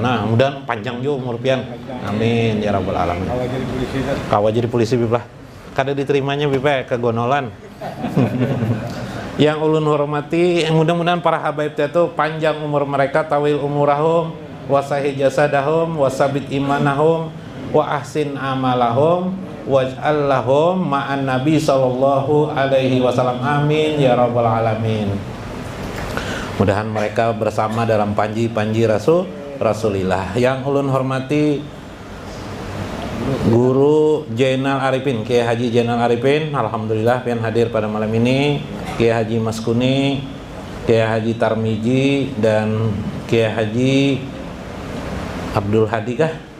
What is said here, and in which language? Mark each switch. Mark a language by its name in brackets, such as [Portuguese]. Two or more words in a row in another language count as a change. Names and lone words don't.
[Banjar] Nah, mudah panjang juga umur pian. [Arabic] آمين يا رب العالمين. [Banjar] Kawa jadi polisi Bib lah. Kada diterimanya Bib ke Gonolan. Yang ulun hormati, mudah-mudahan para habaib itu panjang umur mereka, [Arabic] طول عمرهم، وصحح جسدهم، وثبت إيمانهم، وأحسن أعمالهم، واجعل لهم مع النبي صلى الله عليه وسلم. آمين يا رب العالمين. [Banjar] Mudahan mereka bersama dalam panji-panji Rasulillah. Yang ulun hormati Guru Jainal Arifin, Kiai Haji Jainal Arifin, alhamdulillah pian hadir pada malam ini. Kiai Haji Maskuni, Kiai Haji Tarmiji, dan Kiai Haji Abdul Hadi kah?